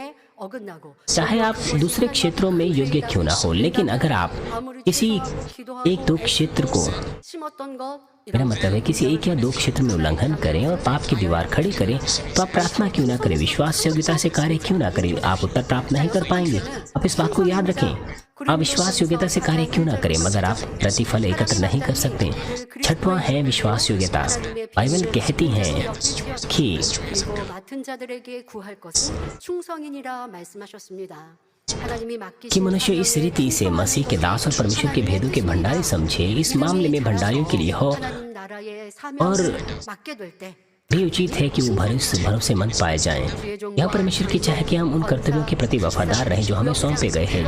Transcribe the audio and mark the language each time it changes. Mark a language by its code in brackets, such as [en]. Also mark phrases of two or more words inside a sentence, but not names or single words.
[hi] चाहे आप दूसरे क्षेत्रों में योग्य क्यों ना हो, लेकिन अगर आप किसी एक दो क्षेत्र को, मेरा मतलब है किसी एक या दो क्षेत्र में उल्लंघन करें और पाप की दीवार खड़ी करें, तो आप प्रार्थना क्यों ना करें, विश्वास योग्यता से कार्य क्यों ना करें, आप उत्तर प्राप्त नहीं कर पाएंगे। आप इस बात को याद रखें, आप विश्वास योग्यता से कार्य क्यों ना करें मगर आप प्रतिफल एकत्र नहीं कर सकते। छठवां है विश्वास योग्यता। बाइबल कहती है कि [ko] 맡은 자들에게 구할 것은 충성이니라 말씀하셨습니다. [hi] कि मनुष्य इस रीति से मसीह के दास और परमेश्वर के भेदों के भंडारी समझे। इस मामले में भंडारियों के लिए हो और भी उचित है कि वो भरोसेमंद पाए जाएं। यह परमेश्वर की चाह है कि हम उन कर्तव्यों के प्रति वफादार रहें जो हमें सौंपे गए हैं।